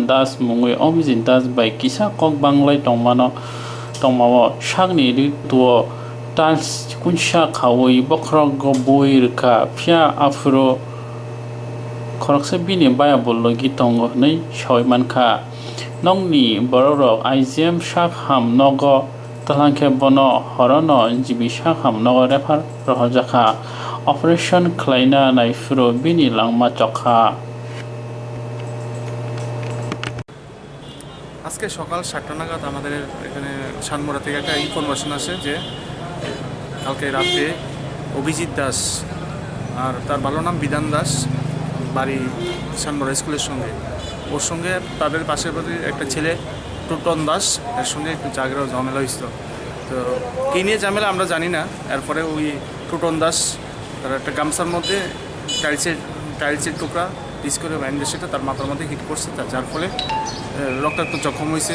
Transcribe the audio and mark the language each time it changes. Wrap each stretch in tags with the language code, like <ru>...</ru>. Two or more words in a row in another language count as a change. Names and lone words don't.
<trp>Das mungoi Abhijit Das bai kisa kok banglai tongmao sakni rituo Tiles kunsa khawui bokrok go boi rwkha phia afuro khoroksa bini baya bollogi tongo nei sawai mankha nongni borok IGM sakham nogo talangkhe bono horono jibi sakham nogo refer rohjakha operation khlaina naifuro bini langma chokha</trp> <bn>আজকে সকাল 7টা নাগাদ আমাদের এখানে সানমুরা থেকে একটা ইনফরমেশন আসে যে কালকে রাতে অভিজিৎ দাস আর তার ভালো নাম বিধান দাস বাড়ি সানমুরা স্কুলের সঙ্গে ওর সঙ্গে তাদের পাশের বাড়ির একটা ছেলে টুটন দাস এর সঙ্গে একটু ঝগড়া ঝামেলা হয়েছিল তো কী নিয়ে ঝামেলা আমরা জানি না এরপরে ওই টুটন দাস তার একটা গামছার মধ্যে টাইলসের টুকরা পিস করে বাইন্ডে সেটা তার মাথার মধ্যে হিট করছে যার ফলে রক্তাক্ত জখম হয়েছে।</bn>